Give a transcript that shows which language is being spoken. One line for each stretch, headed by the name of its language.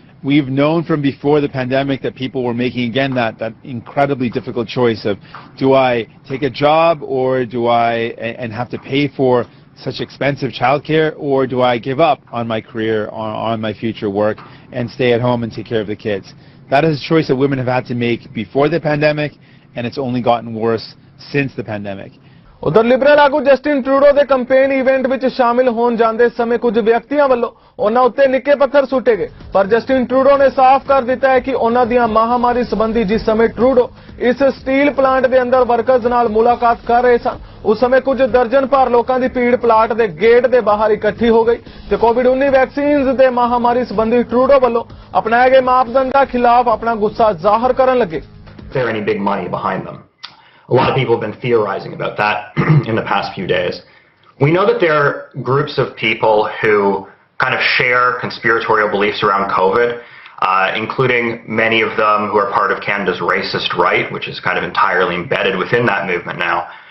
English: We've known from before the pandemic that people were making, again, that incredibly difficult choice of, do I take a job or do I and have to pay for such expensive childcare, or do I give up on my career, on my future work, and stay at home and take care of the kids? That is a choice that women have had to make before the pandemic, and it's only gotten worse since the pandemic.
Punjabi: ਉਧਰ Liberal ਆਗੂ Justin Trudeau ਦੇ campaign event ਵਿੱਚ ਸ਼ਾਮਿਲ ਹੋਣ ਜਾਂਦੇ ਸਮੇਂ ਕੁਝ ਵਿਅਕਤੀਆਂ ਵੱਲੋਂ ਉਹਨਾਂ ਉੱਤੇ ਨਿੱਕੇ ਪੱਥਰ ਸੁੱਟੇ ਗਏ, ਪਰ ਜਸਟਿਨ ਟਰੂਡੋ ਨੇ ਸਾਫ਼ ਕਰ ਦਿੱਤਾ ਹੈ ਕਿ ਉਹਨਾਂ ਦੀਆਂ ਮਹਾਮਾਰੀ ਸੰਬੰਧੀ ਜਿਸ ਸਮੇਂ ਟਰੂਡੋ ਇਸ ਸਟੀਲ ਪਲਾਂਟ ਦੇ ਅੰਦਰ ਵਰਕਰਜ਼ ਨਾਲ ਮੁਲਾਕਾਤ ਕਰ ਰਹੇ ਸਨ, ਉਸ ਸਮੇਂ ਕੁਝ ਦਰਜਨ ਭਰ ਲੋਕਾਂ ਦੀ ਭੀੜ ਪਲਾਂਟ ਦੇ ਗੇਟ ਦੇ ਬਾਹਰ ਇਕੱਠੀ ਹੋ ਗਈ ਤੇ ਕੋਵਿਡ-19 ਵੈਕਸੀਨਜ਼ ਦੇ ਮਹਾਮਾਰੀ ਸੰਬੰਧੀ ਟਰੂਡੋ ਵੱਲੋਂ ਅਪਣਾਏ ਗਏ ਮਾਪਦੰਡਾਂ ਖਿਲਾਫ ਆਪਣਾ ਗੁੱਸਾ ਜ਼ਾਹਰ ਕਰਨ ਲੱਗੇ.
English: There any big money behind them? A lot of people have been theorizing about that in the past few days. We know that there are groups of people who kind of share conspiratorial beliefs around COVID, including many of them who are part of Canada's racist right, which is kind of entirely embedded within that movement now.